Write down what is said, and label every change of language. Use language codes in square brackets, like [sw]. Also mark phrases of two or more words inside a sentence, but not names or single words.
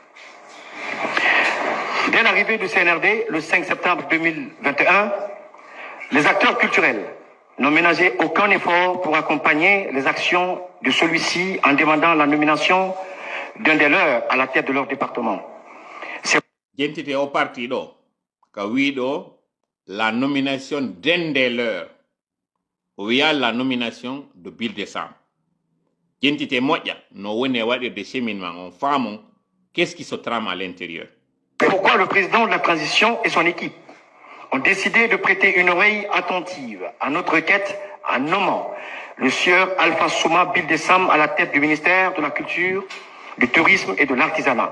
[fr] Dès l'arrivée du CNRD, le 5 septembre 2021, les acteurs culturels n'ont ménagé aucun effort pour accompagner les actions de celui-ci en demandant la nomination d'un des leurs à la tête de leur département. Jentite au parti [ff] ɗo ka wiɗo [fr] la nomination d'un des leurs [ff] o wiya [fr] la nomination de Bildessam [ff] jentite moƴƴa no woni e waɗirde [fr] cheminement [ff] on faamon [fr] qu'est-ce qui se trame à l'intérieur. Pourquoi le président de la transition et son équipe ont décidé de prêter une oreille attentive à notre requête en nommant le sieur Alpha Souma Bildessam à la tête du ministère de la Culture, du Tourisme et de l'Artisanat.